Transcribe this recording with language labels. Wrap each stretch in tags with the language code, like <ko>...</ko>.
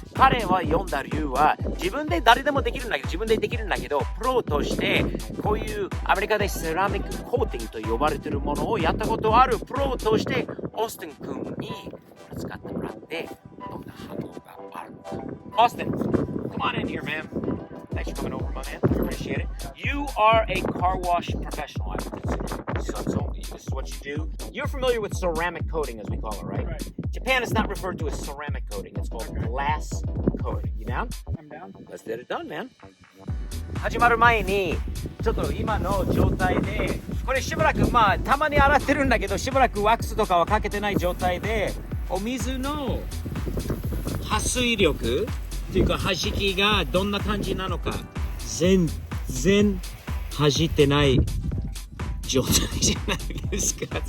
<ja>彼は読んだ理由は自分で誰でもできるんだけどプロとしてこういうアメリカでセラミックコーティングと呼ばれているものをやったことあるプロとしてオースティン君に使ってもらってどんな反応があるのか。</ja> <en>オースティン come on in here, man.Thanks for coming over, my man. Appreciate it. You are a car wash professional, I would consider. So this is what you do. You're familiar with ceramic coating, as we call it, right? Right. Japan is not referred to as ceramic coating. It's called glass coating. You down? I'm down. Let's get it done, man.</en> <ja>始まる前に、ちょっと今の状態で、これしばらく、たまに洗ってるんだけど、しばらくワックスとかはかけてない状態で、お水の撥水力っていうか弾きがどんな感じなのか全然弾いてない状態じゃないですか。</ja>